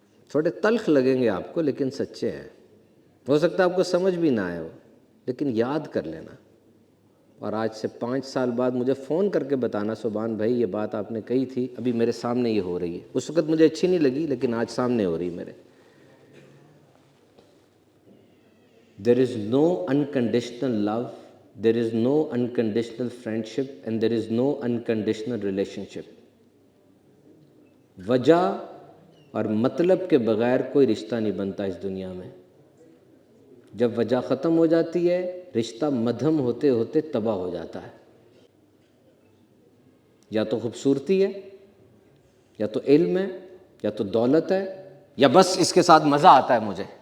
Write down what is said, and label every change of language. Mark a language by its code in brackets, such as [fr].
[ur] تھوڑے تلخ لگیں گے آپ کو, لیکن سچے ہیں. ہو سکتا ہے آپ کو سمجھ بھی نہ آئے ہو, لیکن یاد کر لینا. اور آج سے 5 سال بعد مجھے فون کر کے بتانا, سبحان بھائی یہ بات آپ نے کہی تھی, ابھی میرے سامنے یہ ہو رہی ہے. اس وقت مجھے اچھی نہیں لگی, لیکن آج سامنے ہو رہی میرے. [en] There is no unconditional love, there is no unconditional friendship, and there is no unconditional relationship. [ur] وجہ اور مطلب کے بغیر کوئی رشتہ نہیں بنتا اس دنیا میں. جب وجہ ختم ہو جاتی ہے, رشتہ مدھم ہوتے ہوتے تباہ ہو جاتا ہے. یا تو خوبصورتی ہے, یا تو علم ہے, یا تو دولت ہے, یا بس اس کے ساتھ مزہ آتا ہے مجھے.